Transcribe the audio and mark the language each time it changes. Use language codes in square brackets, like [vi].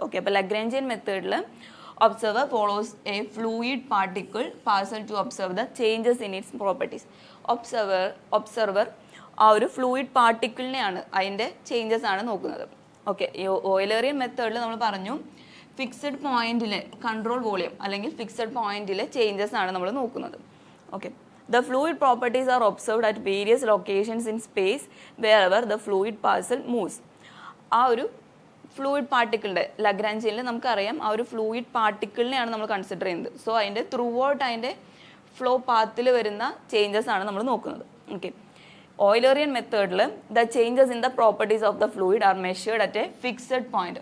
[en] okay, [ml] അപ്പോൾ Lagrangian മെത്തേഡിൽ [en] Observer follows a fluid particle parcel to observe the changes in its properties. [ml] Observer ആ ഒരു fluid പാർട്ടിക്കിളിനെയാണ് അതിൻ്റെ changes ആണ് നോക്കുന്നത്. ഓക്കെ, ഈ ഓയിലേറിയൻ മെത്തേഡിൽ നമ്മൾ പറഞ്ഞു ഫിക്സഡ് പോയിന്റിലെ കൺട്രോൾ വോളിയം അല്ലെങ്കിൽ ഫിക്സഡ് പോയിന്റിലെ ചേഞ്ചസ് ആണ് നമ്മൾ നോക്കുന്നത്. [en] Okay, the fluid properties are observed at various locations in space wherever the fluid parcel moves. [ml] ആ ഒരു ഫ്ലൂയിഡ് പാർട്ടിക്കിളിൻ്റെ ലഗ്രാഞ്ചിയനിൽ നമുക്കറിയാം ആ ഒരു ഫ്ലൂയിഡ് പാർട്ടിക്കിളിനെയാണ് നമ്മൾ കൺസിഡർ ചെയ്യുന്നത്. സോ അതിൻ്റെ ത്രൂ ഔട്ട് അതിൻ്റെ ഫ്ലോ പാത്തിൽ വരുന്ന ചേഞ്ചസ് ആണ് നമ്മൾ നോക്കുന്നത്. [en] okay, [ml] ഓയിലേറിയൻ മെത്തേഡിൽ [en] The changes in the properties of the fluid are measured at a fixed point.